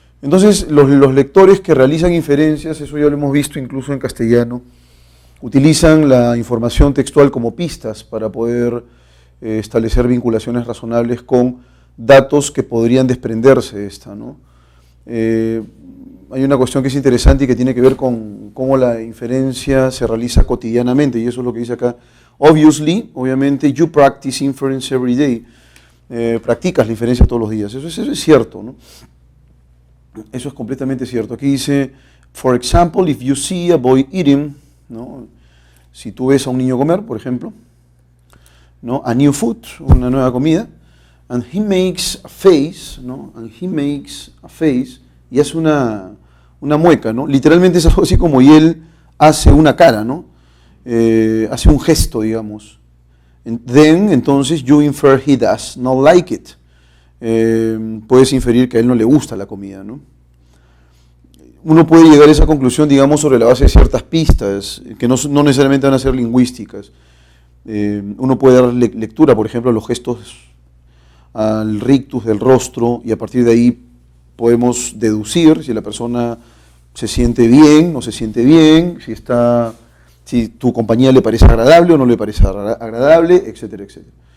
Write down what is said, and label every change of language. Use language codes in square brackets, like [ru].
[es] Entonces, los lectores que realizan inferencias, eso ya lo hemos visto incluso en castellano, utilizan la información textual como pistas para poder establecer vinculaciones razonables con datos que podrían desprenderse de esta, ¿no? Hay una cuestión que es interesante y que tiene que ver con cómo la inferencia se realiza cotidianamente, y eso es lo que dice acá. [en] Obviamente, you practice inference every day. [es] Practicas la inferencia todos los días. Eso es cierto, ¿no? Eso es completamente cierto. [en] Aquí dice, for example, if you see a boy eating, ¿no? [es] Si tú ves a un niño comer, por ejemplo, ¿no?, a new food, una nueva comida, and he makes a face, ¿no?, y hace una mueca, ¿no? Literalmente es algo así como y él hace una cara, ¿no? Hace un gesto, digamos. [en] Then, entonces, you infer he does not like it. [es] Puedes inferir que a él no le gusta la comida, ¿no? Uno puede llegar a esa conclusión, digamos, sobre la base de ciertas pistas, que no necesariamente van a ser lingüísticas. Uno puede dar lectura, por ejemplo, a los gestos, al rictus del rostro, y a partir de ahí podemos deducir si la persona se siente bien, no se siente bien, si tu compañía le parece agradable o no le parece agradable, etcétera, etcétera.